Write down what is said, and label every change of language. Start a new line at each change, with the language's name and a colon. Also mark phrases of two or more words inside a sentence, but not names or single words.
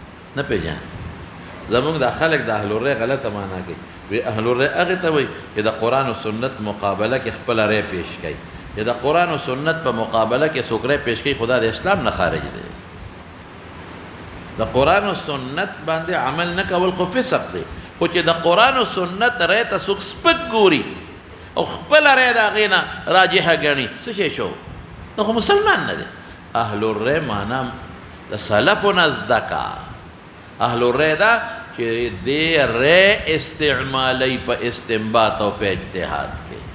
Pashto: نه پیژنه. زمونږ دا خلک د
Arabic: اهل الرأی
Pashto: غلطه معنا کوي. وی
Arabic: اهل الرأی
Pashto: هغې ته وایي چې د قرآن و سنت مقابله کې خپله رأی پیش کوي. چې د قرآن و سنت په مقابله کې څوک رأی پیش کوي، خدا د اسلام نه خارج دی. د قرآن و سنت باندې عمل نه کول خو فسق دی، خو چې د قرآن و سنت رأی ته څوک سپک ګوري او خپله رأی د هغې نه راجحه ګڼي، څه شی شو؟ نو خو مسلمان نه دی.
Arabic: اهل الرأی
Pashto: معنا د سلفو نه زده کا.
Arabic: اهل الرأی
Pashto: دا چې دې رأی استعمالی په استنباط او په اجتهاد کې.